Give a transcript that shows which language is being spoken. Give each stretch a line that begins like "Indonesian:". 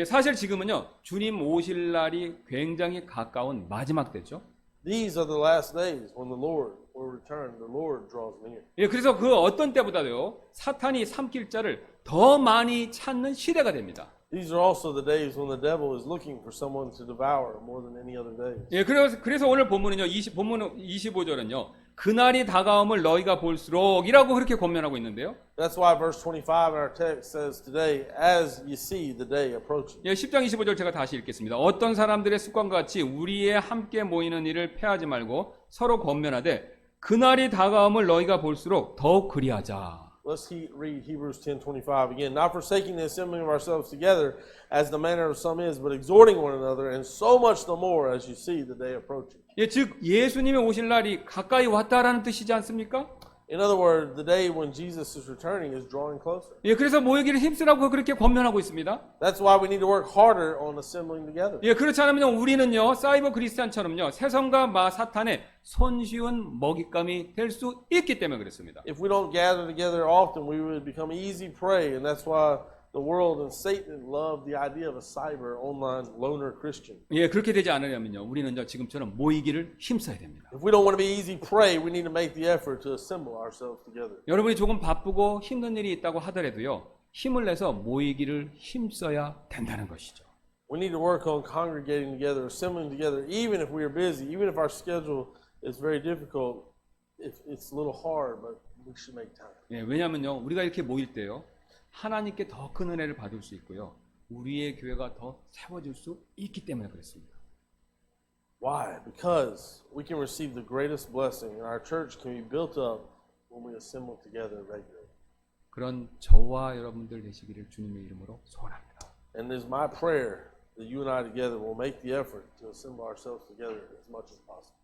Korean: 예, 사실 지금은요, 주님 오실 날이 굉장히 가까운 마지막 때죠.
English: These are the last days when the Lord will return. The Lord draws near.
Korean: 예, 그래서 그 어떤 때보다도요, 사탄이 삼킬 자를 더 많이 찾는 시대가 됩니다.
English: These are also the days when the devil is looking for someone to devour more than any other days.
Korean: 예, 그래서 오늘 본문은요, 본문 25절은요, 그날이 다가옴을 너희가 볼수록이라고 그렇게 권면하고 있는데요.
English: That's why verse 25 in our text says today, as you see the day approaching.
Korean: 예, 10장 25절 제가 다시 읽겠습니다. 어떤 사람들의 습관과 같이 우리의 함께 모이는 일을 패하지 말고 서로 권면하되 그날이 다가옴을 너희가 볼수록 더욱 그리하자.
English: Let's read Hebrews 10:25 again. Not forsaking the assembling of ourselves together, as the manner of some is, but exhorting one another, and so much the more as you see the day approaching.
Korean: 예, 즉 예수님의 오실 날이 가까이 왔다라는 뜻이지 않습니까?
English: In other words, the day when Jesus is returning is drawing closer.
Korean: 예, 그래서 모이기를 힘쓰라고 그렇게 권면하고 있습니다.
English: That's why we need to work harder on assembling together.
Korean: 예, 그렇지 않으면요, 우리는요, 사이버 크리스찬처럼요, 세상과 사탄의 손쉬운 먹잇감이 될 수 있기 때문에 그렇습니다.
English: If we don't gather together often, we would become easy prey, and that's why the world and Satan love the idea of a cyber online loner Christian.
Korean: 예, 그렇게 되지 않으려면요, 우리는요, 지금처럼 모이기를 힘써야 됩니다.
English: If we don't want to be easy prey, we need to make the effort to assemble ourselves together.
Korean: 여러분이 조금 바쁘고 힘든 일이 있다고 하더라도요, 힘을 내서 모이기를 힘써야 된다는 것이죠.
English: We need to work on congregating together, assembling together, even if we are busy, even if our schedule is very difficult. It's a little hard, but we should make time.
Korean: 예, 왜냐하면요, 우리가 이렇게 모일 때요, 하나님께 더 큰 은혜를 받을 수 있고요, 우리의 교회가 더 세워질 수 있기 때문에 그렇습니다.
English: Why? Because we can receive the greatest blessing, and our church can be built up when we assemble together regularly.
Korean: 그런 저와 여러분들 되시기를 주님의 이름으로 소원합니다.
English: And it is my prayer that you and I together will make the effort to assemble ourselves together as much as possible.